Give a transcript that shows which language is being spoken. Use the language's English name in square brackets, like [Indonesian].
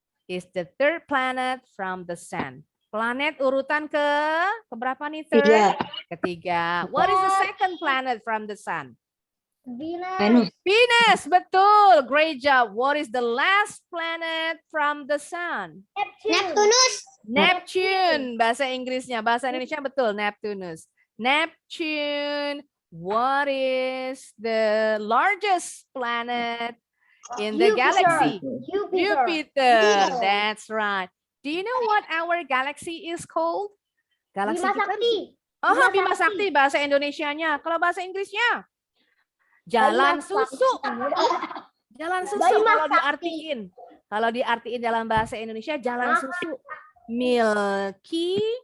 [English] Is the third planet from the sun. [Indonesian] Planet urutan keberapa nih? [English] Third? [Indonesian] Ketiga. [English] What is the second planet from the sun? Venus, betul. Great job. What is the last planet from the sun? Neptune. [Indonesian] Bahasa Inggrisnya, bahasa Indonesia betul. [English] Neptune. What is the largest planet in the galaxy? Jupiter. That's right. Do you know what our galaxy is called? Galaxy [Indonesian] Bima Sakti. Bima Sakti bahasa Indonesianya. Kalau bahasa Inggrisnya jalan susu. Jalan susu kalau diartiin. Kalau diartiin dalam bahasa Indonesia jalan susu. Milky